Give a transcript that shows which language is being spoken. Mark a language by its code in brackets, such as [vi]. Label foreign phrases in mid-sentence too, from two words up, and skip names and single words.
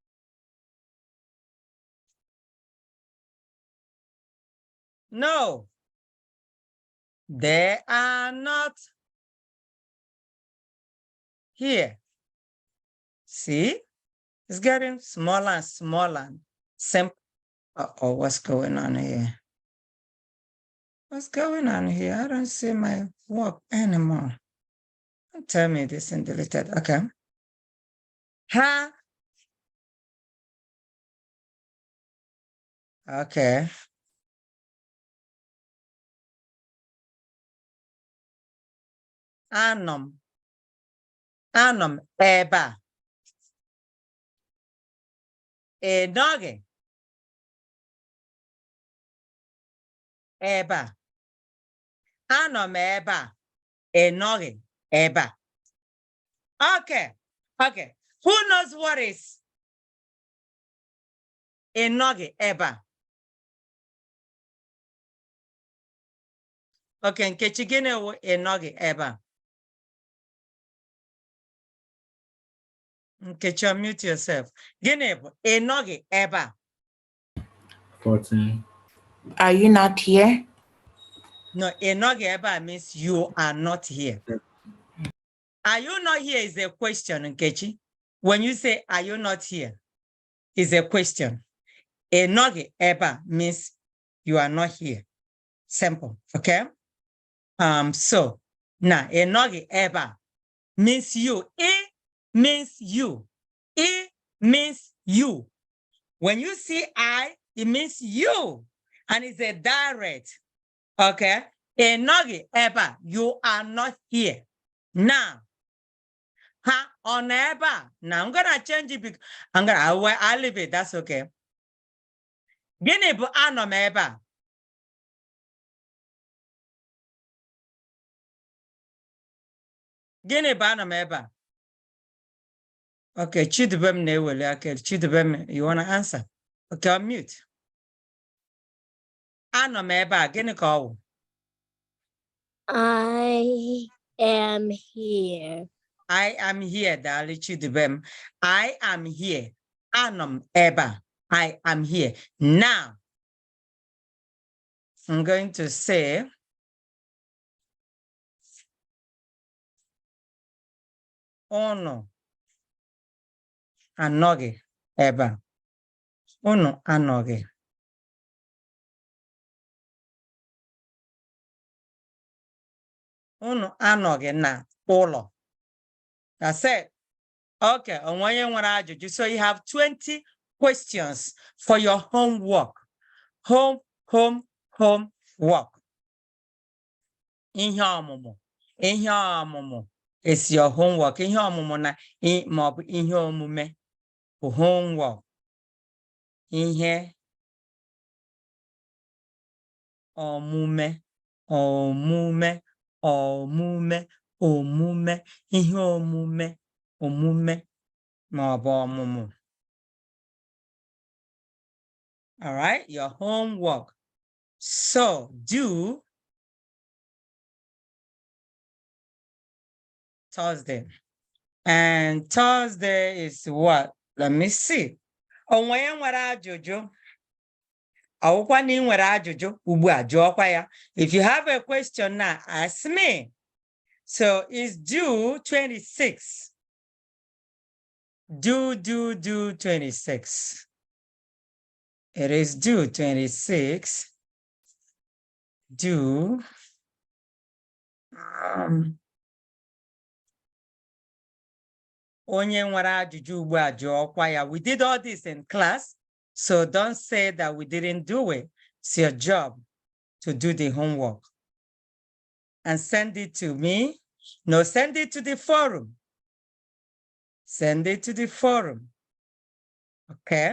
[en] No, they are not here. See, it's getting smaller and smaller. Simple. Uh-oh, what's going on here? What's going on here? I don't see my work anymore. Don't tell me this and deleted. Okay. Ha. Okay. [ig] Anom eba. Enoge. Eba. Anom eba. Enoge eba. [en] Okay. Okay. Who knows what is [ig] enoge eba? Okay, Nkechi, gịnị wụ enoge eba? [en] Nkechi, unmute yourself. [ig] Gịnị bụ enoge eba? [en] 14. Are you not here? No, [ig] enoge eba [en] means you are not here. Are you not here is a question, Nkechi. When you say, are you not here, is a question. [ig] Enoge eba [en] means you are not here. Simple, okay? So now [ig] enoge eba [en] means you. E means you. E means you. When you see I, it means you. And it's a direct. Okay? [ig] Enoge eba, [en] you are not here. Now, [ig] on eba. [en] Now I'm gonna change it because I'll leave it. That's okay. [ig] Gini bu anọ m ebe a. Gịnị bụ anọ m ebe a? Okay, Chidubem na-eweli aka. [en] Chidubem, you wanna answer? Okay, I'm mute. [ig] Anọ m ebe a, gịnị ka ọ wụ? [en] I am here. I am here, [ig] daalụ Chidubem. [en] I am here. [ig] Anọ m ebe a. [en] I am here. Now, I'm going to say, [ig] unu anọghị ebe a. Unu anọghị. Unu anọghị na ụlọ. [en] That's it. [ig] Okay, onye nwere ajụjụ. [en] So you have 20 questions for your homework. Homework. [ig] Ihe ọmụmụ. Ihe ọmụmụ [en] is your homework. [ig] Ihe ọmụmụ na maọbụ ihe omume bụ homework. Ihe omume, omume, omume, omume, ihe omume, omume maọbụ ọmụmụ. [en] All right, your homework. So do Thursday. And Thursday is what? Let me see. [ig] Onwe nwere ajụjụ. Akwụkwọ na ị nwere ajụjụ ugbu a jụọkwa ya. [en] If you have a question now, ask me. So it's due 26. Due 26. It is due 26. Due. [ig] Onye nwere ajụjụ ugbu a jụọkwa ya. [en] We did all this in class, so don't say that we didn't do it. It's your job to do the homework. And send it to me. No, send it to the forum. Send it to the forum. Okay?